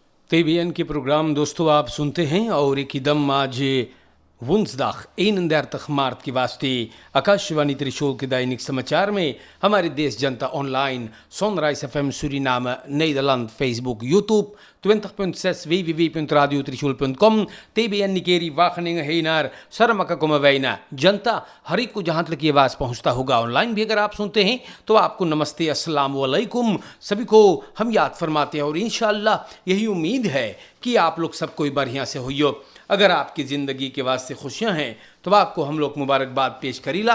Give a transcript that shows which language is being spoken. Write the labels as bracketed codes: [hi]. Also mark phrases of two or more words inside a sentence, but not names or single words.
[hns] TBN के प्रोग्राम दोस्तों आप सुनते हैं और एकदम आज [nl] woensdag 31 maart [hns] की वास्ते आकाशवाणी त्रिशूल के दैनिक समाचार में हमारे देश जनता ऑनलाइन Sunrise FM Suriname Nederland Facebook YouTube 20.6 www.radiotrichul.com TBN निकेरी वाखनिंग हेनार सरमका कुमवैना जनता हर एक को जहाँ तक ये आवाज़ पहुँचता होगा ऑनलाइन भी अगर आप सुनते हैं तो आपको नमस्ते [ar] السلام عليكم [hns] सभी को हम याद फरमाते हैं और [ar] إن شاء الله [hns] यही उम्मीद है कि आप लोग सब कोई बढ़िया से होइयो। अगर आपकी ज़िंदगी के वास्ते खुशियाँ हैं तो आपको हम लोग मुबारकबाद पेश करीला।